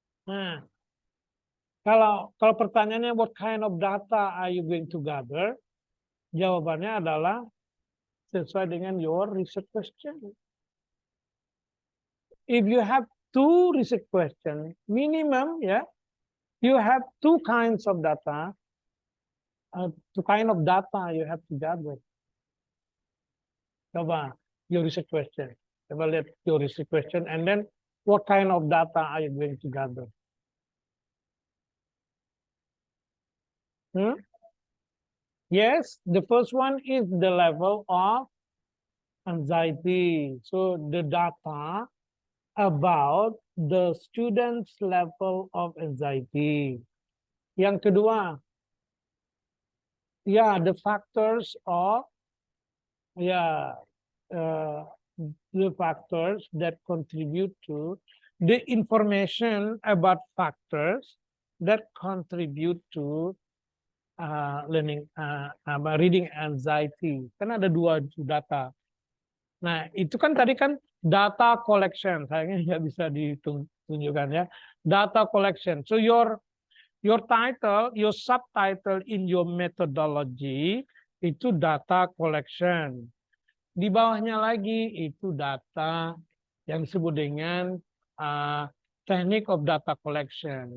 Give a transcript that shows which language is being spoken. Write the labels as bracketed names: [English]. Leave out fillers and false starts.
[Indonesian] Nah, kalau pertanyaannya [English] what kind of data are you going to gather? [Indonesian] Jawabannya adalah sesuai dengan [English] your research question. If you have two research questions, minimum, yeah, you have two kinds of data, two kind of data you have to gather. [Indonesian] Coba [English] your research question. [Indonesian] Coba lihat [English] your research question, and then what kind of data are you going to gather? Hmm? Yes, the first one is the level of anxiety. So the data about the student's level of anxiety. [Indonesian] Yang kedua, [English] yeah, the factors of, yeah, the factors that contribute to the information about factors that contribute to learning, reading anxiety. [Indonesian] Kan ada dua data. Nah, itu kan tadi kan data collection. Sayangnya nggak bisa ditunjukkan ya. [English] Data collection. So your title, your subtitle in your methodology [Indonesian] itu [English] data collection. [Indonesian] Di bawahnya lagi itu data yang disebut dengan technique of data collection.